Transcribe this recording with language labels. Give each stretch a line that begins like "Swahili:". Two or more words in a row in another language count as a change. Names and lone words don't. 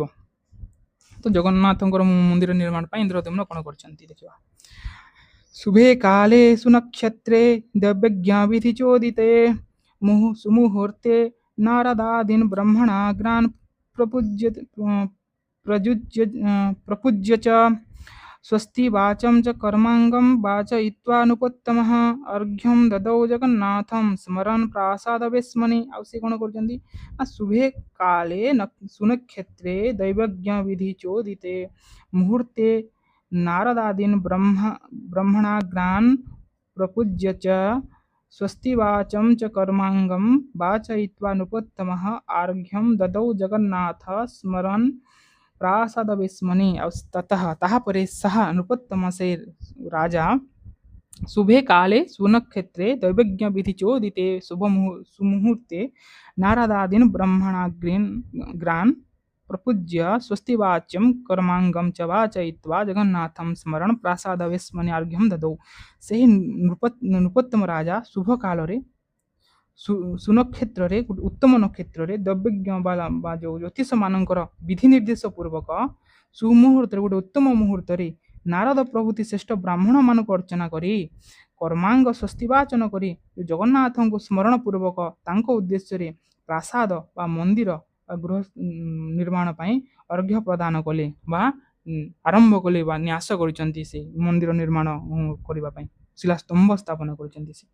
Odia: ତ ଜଗନ୍ନାଥଙ୍କର ମନ୍ଦିର ନିର୍ମାଣ ପାଇଁ ଇନ୍ଦ୍ରଦ୍ୟୁମ୍ନ କ'ଣ କରିଛନ୍ତି ଦେଖିବା।
Sanskrit: ଶୁଭେ କାଳେ ସୁନକ୍ଷତ୍ରେ ଦୈବଜ୍ଞ ବିଧି ଚୋଦିତେ ସୁମୁହୂର୍ତ୍ତେ ନାରଦାଦୀନ୍ ବ୍ରହ୍ମଣାଗ୍ରାନ୍ ପ୍ରପୂଜ୍ୟ च स्वस्ति वाचं च कर्माङ्गं वाचयित्वानुपत्तमः अर्घ्यं ददौ जगन्नाथं स्मरन् प्रासादवेश्मनि।
Odia: ଆଉ ସେ କ'ଣ କରୁଛନ୍ତି ନା
Sanskrit: ଶୁଭେ କାଳେ ସୁନକ୍ଷତ୍ରେ ଦୈବଜ୍ଞ ବିଧି ଚୋଦିତେ ମୁହୂର୍ତ୍ତେ ନାରଦାଦୀନ୍ ବ୍ରହ୍ମଣାଗ୍ରାନ୍ ପ୍ରପୂଜ୍ୟ च स्वस्ति वाचं च कर्माङ्गं वाचयित्वानुपत्तमः अर्घ्यं ददौ जगन्नाथ स्मरन् प्रासादवेश्मनि।
Odia: ଆଉ ତାହାପରେ ସାହା ନୃପତ୍ତମ ସେ ରାଜା
Sanskrit: ଶୁଭେ କାଳେ ସୁନକ୍ଷେତ୍ରେ ଦୈବଜ୍ଞ ବିଧି ଚୋଦିତେ ସୁମୁହୂର୍ତ୍ତେ ନାରଦାଦୀନ୍ ବ୍ରହ୍ମଣାଗ୍ରାନ୍ ପ୍ରପୂଜ୍ୟ ସ୍ୱସ୍ତି ବାଚ୍ୟಂ କର୍ମାଙ୍ଗମ च वाचयित्वा ଜଗନ୍ନାଥଂ ସ୍ମରଣ ପ୍ରାସାଦବେଶ୍ମନି ଆର୍ଘ୍ୟଂ ଦଦୌ।
Odia: ସେହି ନୃପତ୍ତମ ରାଜା ଶୁଭ କାଳରେ ସୁନକ୍ଷେତ୍ରରେ ଉତ୍ତମ ନକ୍ଷତ୍ରରେ ଦୈବଜ୍ଞ ବା ଯେଉଁ ଜ୍ୟୋତିଷମାନଙ୍କର ବିଧି ନିର୍ଦ୍ଦେଶ ପୂର୍ବକ ସୁମୁହୂର୍ତ୍ତରେ ଗୋଟେ ଉତ୍ତମ ମୁହୂର୍ତ୍ତରେ ନାରଦ ପ୍ରଭୃତି ଶ୍ରେଷ୍ଠ ବ୍ରାହ୍ମଣମାନଙ୍କୁ ଅର୍ଚ୍ଚନା କରି କର୍ମାଙ୍ଗ ସ୍ୱସ୍ତିବାଚନ କରି ଜଗନ୍ନାଥଙ୍କୁ ସ୍ମରଣ ପୂର୍ବକ ତାଙ୍କ ଉଦ୍ଦେଶ୍ୟରେ ପ୍ରାସାଦ ବା ମନ୍ଦିର ବା ଗୃହ ନିର୍ମାଣ ପାଇଁ ଅର୍ଘ୍ୟ ପ୍ରଦାନ କଲେ ବା ଆରମ୍ଭ କଲେ ବା ନ୍ୟାସ କରିଛନ୍ତି ସେ ମନ୍ଦିର ନିର୍ମାଣ କରିବା ପାଇଁ ଶିଳାସ୍ତମ୍ଭ ସ୍ଥାପନ କରିଛନ୍ତି ସେ।